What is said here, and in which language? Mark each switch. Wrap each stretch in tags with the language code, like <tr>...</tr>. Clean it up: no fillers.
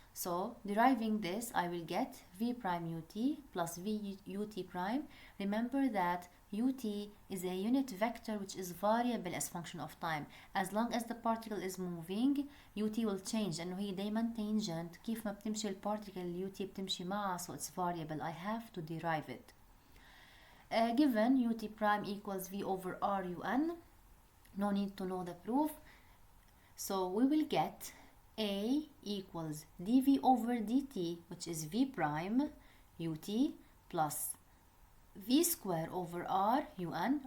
<en>So deriving this, I will get v prime ut plus v ut prime. Remember that ut is a unit vector which is variable as function of time. As long as the particle is moving, ut will change</en> <ar>لأنه هي دايما</ar> <en>tangent.</en> <ar>كيف ما بتمشي البارتيكل ut بتمشي معها,</ar> <en>so it's variable. I have to derive it. Given ut prime equals v over r un, no need to know the proof. So we will get a equals dv over dt, which is v prime ut plus v square over r un.</en>